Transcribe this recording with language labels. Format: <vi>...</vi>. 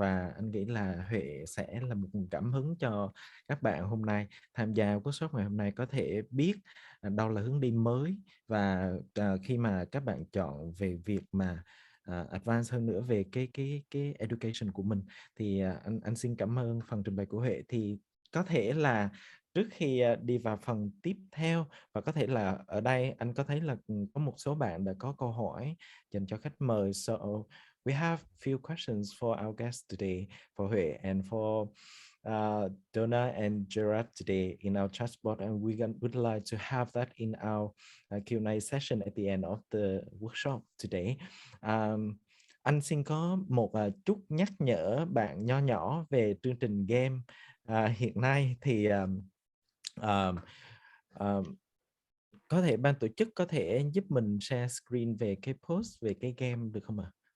<vi>Và anh nghĩ là Huệ sẽ là một cảm hứng cho các bạn hôm nay tham gia workshop ngày hôm nay có thể biết đâu là hướng đi mới, và khi mà các bạn chọn về việc mà advance hơn nữa về cái education của mình thì anh xin cảm ơn phần trình bày của Huệ. Thì có thể là trước khi đi vào phần tiếp theo, và có thể là ở đây anh có thấy là có một số bạn đã có câu hỏi dành cho khách mời.</vi> <en>So we have few questions for our guests today, for Huệ and for Donna and Gerard today in our chat box, and would like to have that in our Q&A session at the end of the workshop today.</en> <vi>Anh xin có một chút nhắc nhở bạn nho nhỏ về chương trình game. Hiện nay thì có thể ban tổ chức có thể giúp mình share screen về cái post về cái game được không ạ?</vi>